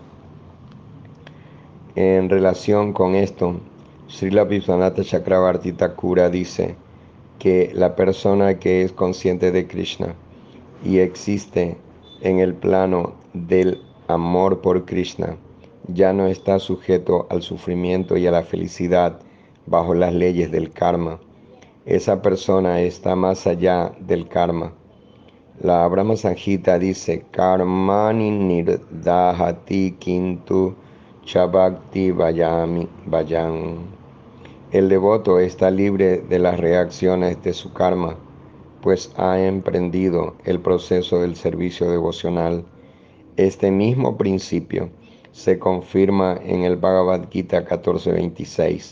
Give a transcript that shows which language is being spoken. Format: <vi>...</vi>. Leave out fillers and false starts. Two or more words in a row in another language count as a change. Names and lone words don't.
<es>En relación con esto, Srila Vishwanatha Chakravarti Thakura dice que la persona que es consciente de Krishna y existe en el plano del amor por Krishna ya no está sujeto al sufrimiento y a la felicidad bajo las leyes del karma. Esa persona está más allá del karma. La Brahma Sanjita dice,</es> <sa>Karmani nirdahati kintu chabakti vayan.</sa> <es>El devoto está libre de las reacciones de su karma, pues ha emprendido el proceso del servicio devocional. Este mismo principio se confirma en el Bhagavad Gita 14:26.</es>